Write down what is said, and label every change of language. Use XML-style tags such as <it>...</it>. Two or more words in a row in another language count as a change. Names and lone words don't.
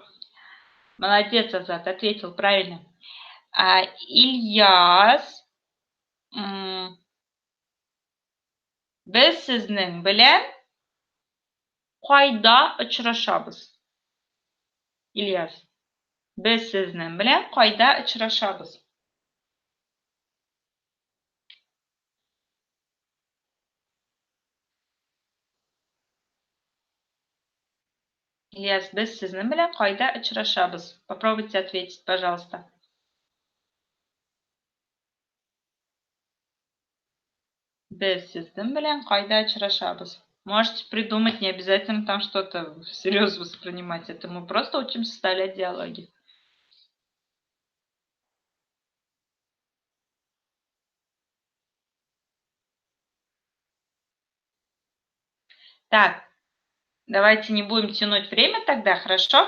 <ru>Молодец, Азат, ответил правильно. Ильяс,</ru> <uz>biz sizning bilan qayda uchrashamiz? Ilyas, biz sizning bilan qayda uchrashamiz? Ильяс, biz sizning bilan qayda uchrashamiz?</uz> <ru>Попробуйте ответить, пожалуйста.</ru> <uz>Biz sizning bilan qayda uchrashamiz?</uz> <ru>Можете придумать, не обязательно там что-то всерьез воспринимать. Это мы просто учим составлять диалоги. Так, давайте не будем тянуть время тогда, хорошо?</ru>